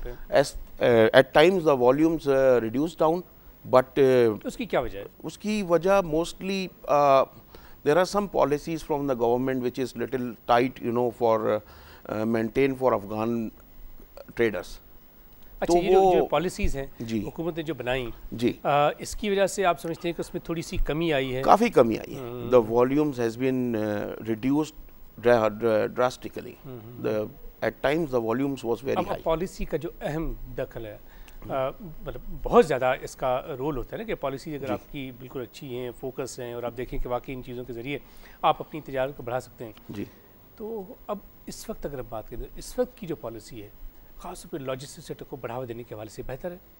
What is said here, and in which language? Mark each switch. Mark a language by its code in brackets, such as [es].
[en] As at times the volumes reduced down, but [ur] uski wajah [en] mostly there are some policies from the government which is little tight, for maintain for Afghan traders. [ur] اچھا یہ جو policies ہیں حکومت نے جو بنائیں اس کی وجہ سے آپ سمجھتے ہیں کہ اس میں تھوڑی سی کمی آئی ہے؟ کافی کمی آئی ہے. [en] The volumes has been reduced drastically. At times the volumes was very high. [ur] اب پالیسی کا جو اہم دخل ہے مطلب بہت زیادہ اس کا رول ہوتا ہے نا کہ پالیسی اگر آپ کی بالکل اچھی ہیں فوکس ہیں اور آپ دیکھیں کہ واقعی ان چیزوں کے ذریعے آپ اپنی تجارت کو بڑھا سکتے ہیں تو اب اس وقت اگر ہم بات کریں اس وقت کی جو پالیسی ہے خاص طور پہ لاجسٹک سیکٹر کو بڑھاوا دینے کے حوالے سے بہتر ہے؟